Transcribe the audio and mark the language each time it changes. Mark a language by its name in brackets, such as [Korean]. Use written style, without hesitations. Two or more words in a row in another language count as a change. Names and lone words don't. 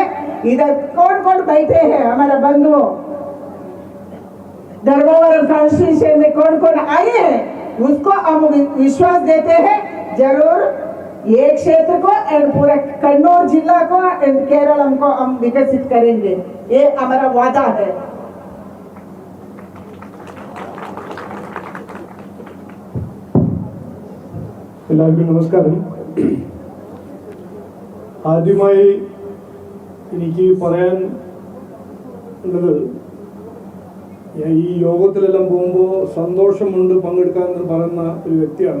[Hindi] इधर कौन कौन बैठे हैं हमारा बंधु, धर्मवरम कॉन्स्टिट्यूशन में कौन कौन आए हैं, उसको हम विश्वास देते हैं जरूर एक क्षेत्र को और पूरा कन्नौर जिला को और केरलम को हम विकसित करेंगे. ये हमारा वादा है. [Malayalam] എല്ലാവർക്കും നമസ്കാരം. ആദ്യമായി എനിക്ക് പറയാൻ ഉള്ളത്, ഈ യോഗത്തിലെല്ലാം പോകുമ്പോൾ സന്തോഷമുണ്ട് പങ്കെടുക്കാൻ എന്ന് പറയുന്ന ഒരു വ്യക്തിയാണ്.